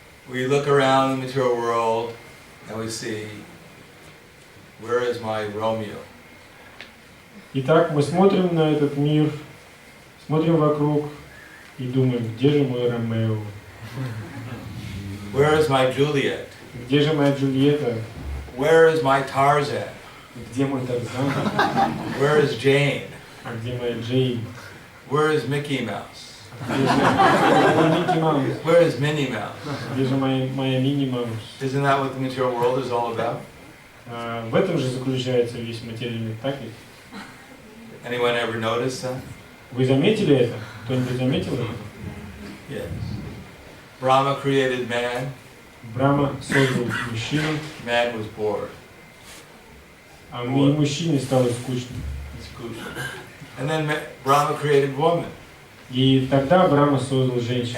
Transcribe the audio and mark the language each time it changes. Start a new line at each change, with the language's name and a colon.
English: We look around the material world and we see, where is my Romeo?
Russian: Итак, мы смотрим на этот мир, смотрим вокруг и думаем, где же мой Ромео?
English: Where is my Juliet?
Russian: Где же моя Джульетта?
English: Where is my Tarzan?
Russian: Где мой Тарзан?
English: Where is Jane?
Russian: А где моя Джейн?
English: Where is Mickey Mouse?
Russian: Где же моя Микки Маус?
English: Where is Minnie Mouse?
Russian: Где же моя Мини Маус?
English: Isn't that what the material world is all about?
Russian: В этом же заключается весь материальный мир, так ведь?
English: Anyone ever noticed that?
Russian: Вы заметили это? Кто-нибудь заметил это?
English: Yes. Brahma created man.
Russian: Брахма создал мужчину,
English: Man was bored.
Russian: а и мужчине стало скучно.
English: And then Brahma created woman.
Russian: И тогда Брахма создал женщину.